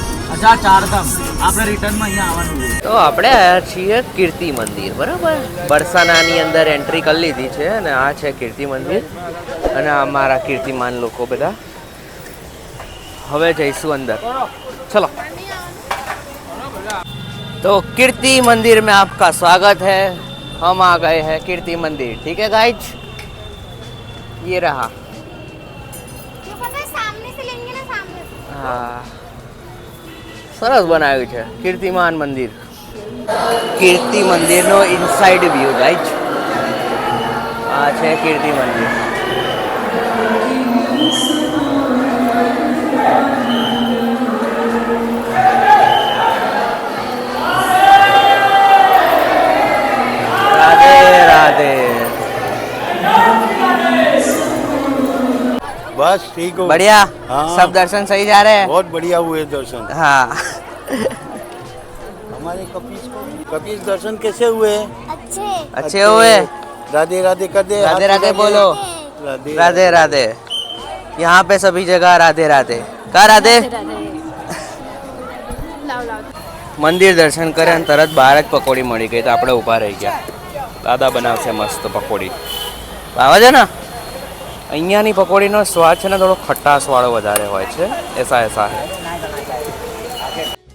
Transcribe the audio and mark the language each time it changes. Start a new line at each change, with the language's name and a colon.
Hindi: अच्छा, 4 धाम
Gujarati: આપણે રિટર્નમાં અહીંયા આવવાનું છે. તો આપણે આવ્યા છીએ કીર્તિ મંદિર, બરાબર. બરસાનાની અંદર એન્ટ્રી કરી લીધી છે અને આ છે કીર્તિ મંદિર અને અમારા કીર્તિમાન લોકો બધા. હવે જઈશું
Hindi: अंदर, चलो. तो कीर्ति मंदिर में आपका स्वागत है. हम आ गए हैं कीर्ति मंदिर. ठीक है गाइज, ये रहा. सामने से लेंगे ना, सामने से. हाँ,
Gujarati: સરસ બનાવ્યું છે કીર્તિમાન મંદિર. કીર્તિ મંદિરનો ઇનસાઇડ વ્યૂ ગાઈજ. આ છે કીર્તિ મંદિર.
Hindi: राधे राधे. बस ठीक हो. बढ़िया. हाँ. सब दर्शन सही जा रहे हैं. बहुत बढ़िया हुए दर्शन. हाँ. हमारे कपीस दर्शन कैसे हुए? अच्छे. अच्छे हुए. राधे राधे कर दे राधे राधे बोलो राधे राधे राधे यहाँ पे सभी जगह राधे राधे
Gujarati: કા રાધે લાવ લાવ મંદિર દર્શન કરે અને તરત બહાર જ પકોડી મળી ગઈ તો આપણે ઊભા રહી ગયા દાદા બનાવશે મસ્ત પકોડી આવે છે ને અહીંયાની પકોડીનો સ્વાદ છે ને થોડો ખટાશ વાળો વધારે હોય છે
Hindi: એસા એસા હે